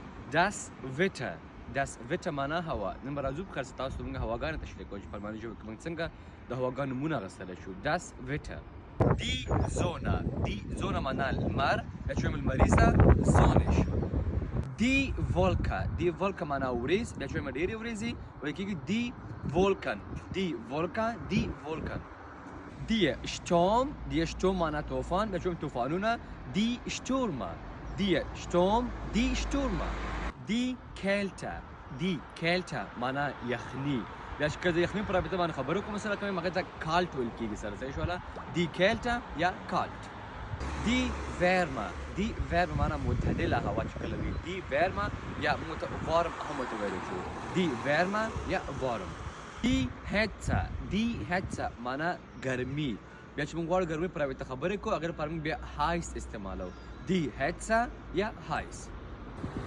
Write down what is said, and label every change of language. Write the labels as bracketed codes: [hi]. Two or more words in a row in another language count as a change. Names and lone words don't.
[de] Das Wetter. Das Wetter [ps] معنا هوا. نن به راځو په تاسو ته موږ هواګانې تشریح کوو چې په الماني ژبه کې موږ څنګه د هواګانو نومونه اخیستلی شو. [de] Das Wetter. Die Sonne. Die Sonne [ps] معنا لمر. یا چې وایم لمریزه sonnig. [de] Die Wolke. Die Wolke [ps] معنا وریځ. یا چې وایم ډېرې وریځې ویل کېږي [de] die Wolken. Die Wolke. Die Wolken. Die Sturm. Die Sturm [ps] معنا طوفان. یا چې وایم طوفانونه. [de] Die Stürme. Die Sturm. Die Stürme. Die Kälte. Die Kälte [ps] معنا یخني. یا چې که د یخني په رابطه باندې خبرې کوم سره کوم هغې ته کالټ ویل کېږي سره صحیح شوله. [de] Die Kälte یا کالټ. Die Wärme. Die Wärme [ps] معنا معتدله هوا چې کله وي. [de] Die Wärme [ps] یا وارم هم ورته ویلی شو. [de] Die Wärme یا وارم. Die Hitze. Die Hitze [ps] معنا ګرمي. بیا چې موږ غواړو ګرمۍ په رابطه خبرې کوو هغې لپاره موږ بیا heiß استعمالوو. [de] Die Hitze یا heiß.